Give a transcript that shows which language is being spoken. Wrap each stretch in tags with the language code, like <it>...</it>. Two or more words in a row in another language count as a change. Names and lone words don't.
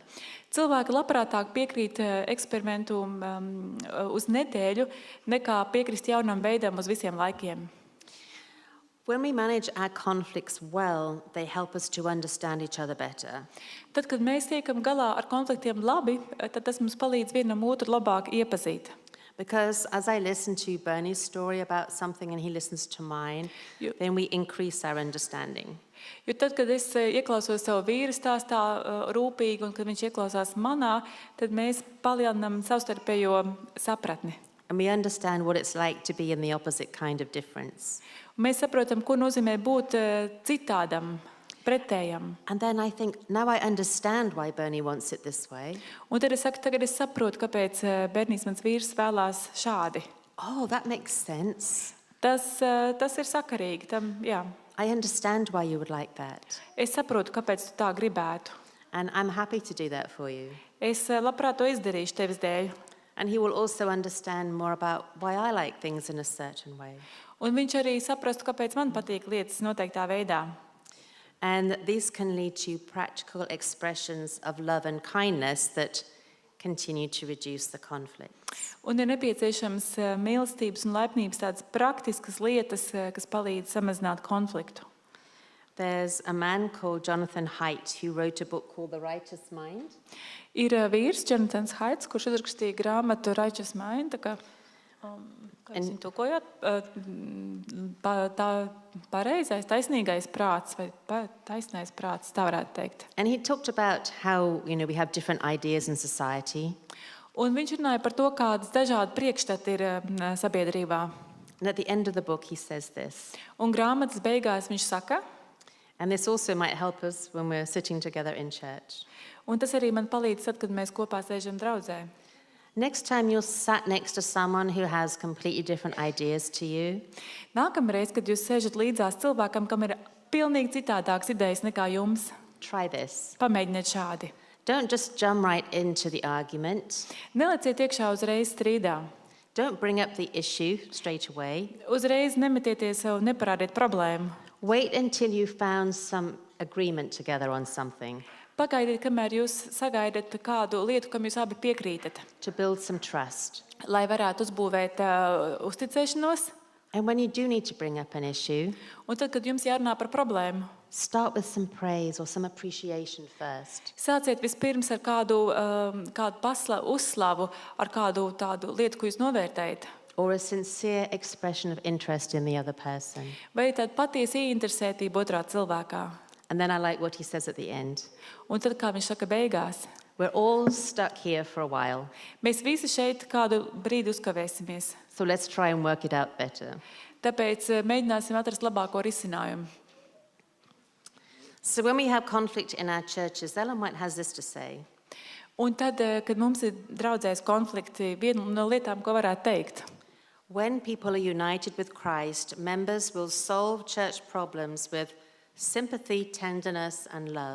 <lv>Cilvēki labprātāk piekrīt eksperimentu uz nedēļu, nekā piekrist jaunam veidam uz visiem laikiem.</lv> <en>When we manage our conflicts well, they help us to understand each other better.</en> <lv>Tad, kad mēs tiekam galā ar konfliktiem labi, tad tas mums palīdz vienam otru labāk iepazīt.</lv> <en>Because as I listen to Bernie's story about something and he listens to mine, then we increase our understanding.</en> <lv>Jo tad, kad es ieklausos savu vīru stāstā rūpīgi un kad viņš ieklausās manā, tad mēs palielinām savstarpējo sapratni.</lv> <en>And we understand what it's like to be in the opposite kind of difference.</en> <lv>Un mēs saprotam, ko nozīmē būt citādam, pretējam.</lv> <en>And then I think, now I understand why Bernie wants it this way.</en> <lv>Un tad es saku, tagad es saprotu, kāpēc Bernijs, mans vīrs, vēlās šādi.</lv> <en>Oh, that makes sense.</en> <lv>Tas ir sakarīgi. Jā.</lv> <en>I understand why you would like that.</en> <lv>Es saprotu, kāpēc tu tā gribētu.</lv> <en>And I'm happy to do that for you.</en> <lv>Es labprāt to izdarīšu tevis dēļ.</lv> <en>And he will also understand more about why I like things in a certain way.</en> <lv>Un viņš arī saprastu, kāpēc man patīk lietas noteiktā veidā.</lv> <en>And these can lead to practical expressions of love and kindness that continue to reduce the conflict.</en> <lv>Un ir nepieciešams mīlestības un laipnības tādas praktiskas lietas, kas palīdz samazināt konfliktu.</lv> <en>There's a man called Jonathan Haidt who wrote a book called The Righteous Mind.</en> <lv>Ir vīrs, Jonathans Haidts, kurš uzrakstīja grāmatu Righteous Mind. Kā jūs viņu tulkojat? Tā pareizais, taisnīgais prāts vai taisnais prāts, tā varētu teikt.</lv> <en>And he talked about how, we have different ideas in society.</en> <lv>Un viņš runāja par to, kādas dažādi priekšstati ir sabiedrībā.</lv> <en>And at the end of the book he says this.</en> <lv>Un grāmatas beigās viņš saka,</lv> <en>and this also might help us when we're sitting together in church.</en> <lv>Un tas arī man palīdz tad, kad mēs kopā sēžam draudzē.</lv> <en>Next time you're sat next to someone who has completely different ideas to you,</en> <lv>Nākamreiz, kad jūs sēžat līdzās cilvēkam, kam ir pilnīgi citādākas idejas nekā jums,</lv> <en>try this.</en> <lv>pamēģiniet šādi.</lv> <en>Don't just jump right into the argument.</en> <lv>Neleciet iekšā uzreiz strīdā.</lv> <en>Don't bring up the issue straight away.</en> <lv>Uzreiz nemetieties un neparādiet problēmu.</lv> <en>Wait until you've found some agreement together on something</en> <lv>Pagaidiet, kamēr jūs sagaidat kādu lietu, kam jūs abi piekrītat,</lv> <en>to build some trust.</en> <lv>lai varētu uzbūvēt uzticēšanos.</lv> <en>And when you do need to bring up an issue,</en> <lv>Un tad, kad jums jārunā par problēmu,</lv> <en>start with some praise or some appreciation first.</en> <lv>sāciet vispirms ar kādu uzslavu, ar kādu tādu lietu, ko jūs novērtējat.</lv> <en>Or a sincere expression of interest in the other person.</en> <lv>Vai tāda patiesa ieinteresētība otrā cilvēkā.</lv> <en>And then I like what he says at the end.</en> <lv>Un tad, kā viņš saka beigās,</lv> <en>We're all stuck here for a while,</en> <lv>mēs visi šeit kādu brīdi uzkavēsimies.</lv> <en>so let's try and work it out better.</en> <lv>Tāpēc mēģināsim atrast labāko risinājumu.</lv> <en>So when we have conflict in our churches, Ellen White has this to say.</en> <lv>Un tad, kad mums ir draudzēs konflikti, viena no lietām, ko varētu teikt,</lv> <en>When people are united with Christ, members will solve church problems with sympathy, tenderness, and love.</en>